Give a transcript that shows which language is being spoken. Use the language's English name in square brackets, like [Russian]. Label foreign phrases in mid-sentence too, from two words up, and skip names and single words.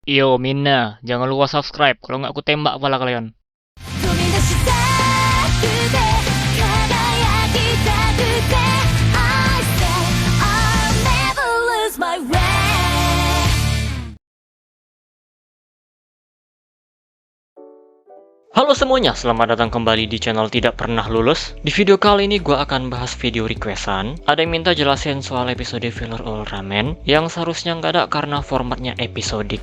[Indonesian] Yo Mina, jangan lupa subscribe, kalau nggak aku tembak kepala kalian. [Japanese] 飛び出したくて輝きたくて [English] I say I'll never lose my way. [Indonesian] Halo semuanya, selamat datang kembali di channel Tidak Pernah Lulus. Di video kali ini gue akan bahas video requestan. Ada yang minta jelasin soal episode filler Ultraman yang seharusnya nggak ada karena formatnya episodik.